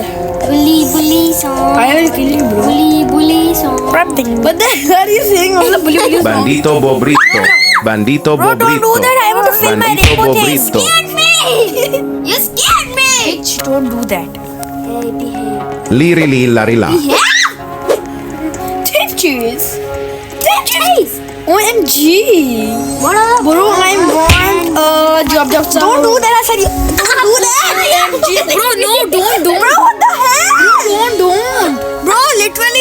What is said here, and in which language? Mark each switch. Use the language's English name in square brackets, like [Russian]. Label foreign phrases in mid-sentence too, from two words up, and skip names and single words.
[English] Bully song. I will kill you, bro. Bully song. Something. What the hell are you saying? मतलब bully bully song. Bandito Bobrito. Bandito Bro, don't do Bobrito. that. I want to film my Bandito rainbow thing. Bobrito. Scared me. You scared me. Bitch, don't do that. Hey, behave. Liri li lari la. Cheers. Cheese. OMG. What up? Bro, I'm born. Job. Don't do that. I said you. Don't do that. Bro, no, don't. Bro, what the hell? Don't. Bro, literally.